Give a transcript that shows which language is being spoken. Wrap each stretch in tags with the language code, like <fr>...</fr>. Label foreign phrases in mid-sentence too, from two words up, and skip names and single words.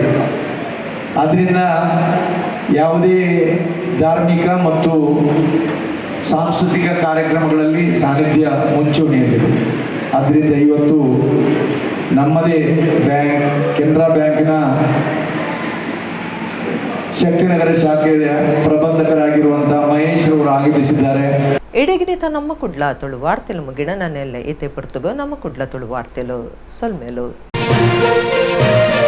<kn>ಆದ್ದರಿಂದ ಯಾವುದೇ ಧಾರ್ಮಿಕ ಮತ್ತು ಸಾಂಸ್ಕೃತಿಕ ಕಾರ್ಯಕ್ರಮಗಳಲ್ಲಿ ಸಾನ್ನಿಧ್ಯ ಮುಂಚೂಣಿಯಲ್ಲಿದೆ. ಆದ್ದರಿಂದ ಇವತ್ತು ನಮ್ಮದೇ ಬ್ಯಾಂಕ್ ಕೆನರಾ ಬ್ಯಾಂಕಿನ ಶಕ್ತಿನಗರ ಶಾಖೆಯ ಪ್ರಬಂಧಕರಾಗಿರುವಂಥ ಮಹೇಶ್ ಅವರು ಆಗಮಿಸಿದ್ದಾರೆ.</kn> <tcy>ಎಡೆಗಿನಿತ ನಮ್ಮ ಕುಡ್ಲ ತುಳು ವಾರ್ತೆಲು ಮುಗಿಡ ನನ್ನೆಲ್ಲ ಈತೆ ಪುರ್ತುಗೋ ನಮ್ಮ ಕುಡ್ಲ ತುಳು ವಾರ್ತೆಲು ಸೊಲ್ಮೇಲು.</tcy>